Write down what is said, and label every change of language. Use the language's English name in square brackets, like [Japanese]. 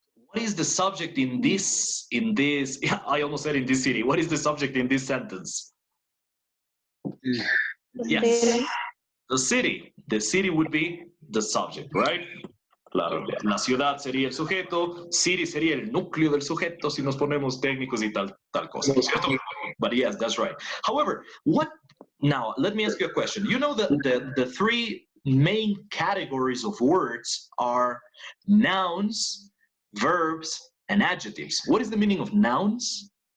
[English] What is the subject in this, yeah, I almost said in this city. What is the subject in this sentence? Yes, the city. The city would be the subject, right? [Spanish] La ciudad sería el sujeto, city sería el núcleo del sujeto si nos ponemos técnicos y tal cosa, ¿cierto? [English] But yes, that's right. However, now let me ask you a question. You know that the three main categories of words are nouns, verbs, and adjectives. What is the meaning of nouns?